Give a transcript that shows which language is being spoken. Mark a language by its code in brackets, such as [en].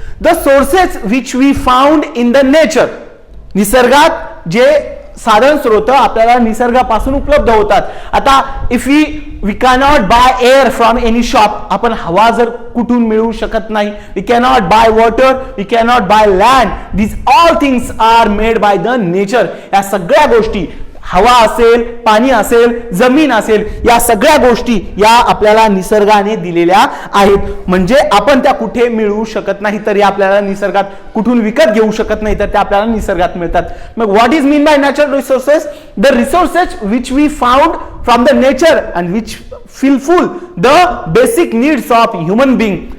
[en] The sources which we found in the nature. [mr] निसर्गात जे साधन स्रोत आपल्याला निसर्गापासून उपलब्ध होतात. [en] आता if we cannot buy air from any shop, [mr] आपण हवा जर कुठून मिळवू शकत नाही. [en] We cannot buy water, we cannot buy land. This all things are made by the nature. [mr] या सगळ्या गोष्टी, हवा असेल, पाणी असेल, जमीन असेल, या सगळ्या गोष्टी या आपल्याला निसर्गाने दिलेल्या आहेत. म्हणजे आपण त्या कुठे मिळवू शकत नाही, तर या आपल्याला निसर्गात कुठून विकत घेऊ शकत नाही, तर त्या आपल्याला निसर्गात मिळतात. [en] मग what is mean by natural resources? The resources which we found from the nature and which fulfil the basic needs of human being.